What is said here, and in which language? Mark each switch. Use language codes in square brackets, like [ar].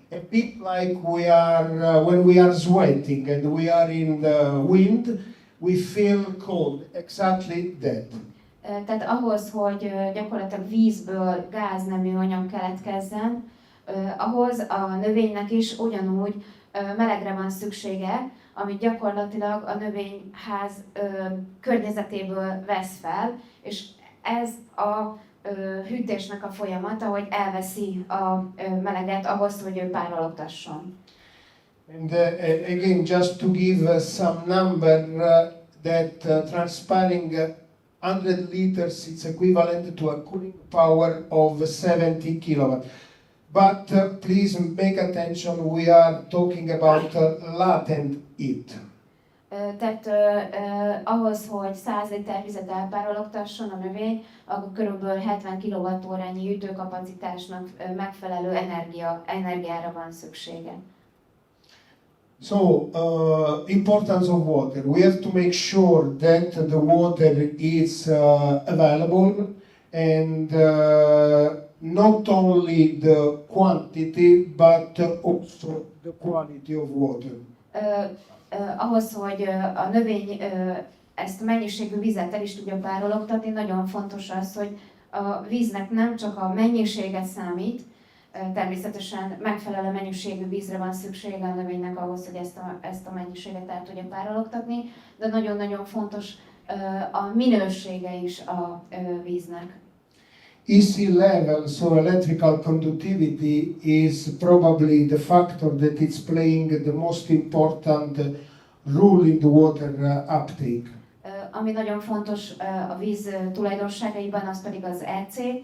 [en] a bit like we are when we are sweating and we are in the wind, we feel cold. Exactly that. [hu] Tehát ahhoz, hogy gyakorlatilag vízből gáznemű anyag keletkezzen, ahhoz a növénynek is ugyanúgy melegre van szüksége, amit gyakorlatilag a növényház környezetéből vesz fel, és ez a hűtésnek a folyamata, hogy elveszi a meleget ahhoz, hogy ő párologtasson. [en] And again, just to give some number, that transpiring 100 liters, it's equivalent to a cooling power of 70 kilowatt. But please make attention, we are talking about latent heat. [hu] Tehát ahhoz, hogy 100 liter vizet elpárologtasson a növény, akkor körülbelül 70 kWh-nyi hűtőkapacitásnak megfelelő energiára van szüksége. [en] So, importance of water. We have to make sure that the water is available, and not only the quantity, but also the quality of water. [hu] Ahhoz, hogy a növény ezt a mennyiségű vizet el is tudja párologtatni, nagyon fontos az, hogy a víznek nem csak a mennyiséget számít, természetesen megfelelő mennyiségű vízre van szüksége a növénynek ahhoz, hogy ezt a mennyiséget el tudja párologtatni, de nagyon-nagyon fontos a minősége is a víznek. [en] EC level, so electrical conductivity, is probably the factor that is playing the most important role in the water uptake. [hu] Ami nagyon fontos a víz tulajdonságaiban, az pedig az EC.